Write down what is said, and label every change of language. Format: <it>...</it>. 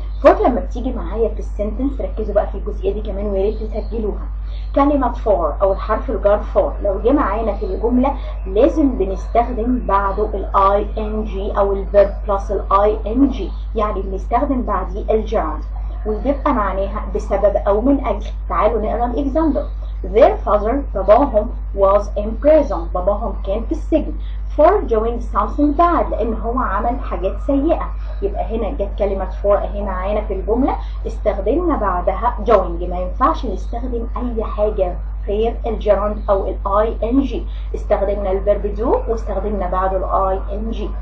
<ar>for لما بتيجي معايا في السنتنس ركزوا بقى في الجزئية دي كمان ويا ريت تسجلوها. كلمة for أو الحرف الجر for لو جه معانا في الجملة لازم بنستخدم بعده ال ing أو الverb plus ال ing، يعني بنستخدم بعديه الجيرند. وبيبقى معناها بسبب أو من أجل. تعالوا نقرا الإكزامبل.</ar> <en>Their father</en> <ar>باباهم</ar> <en>was in prison.</en> <ar>باباهم كان في السجن</ar> <en>for doing something bad</en> <ar>لأن هو عمل حاجات سيئة. يبقى هنا جت كلمة for اهي معانا في الجملة، استخدمنا بعدها doing. ما ينفعش نستخدم أي حاجة غير الجيرند أو ال ing. استخدمنا الفيرب do واستخدمنا بعده ال ing.</ar>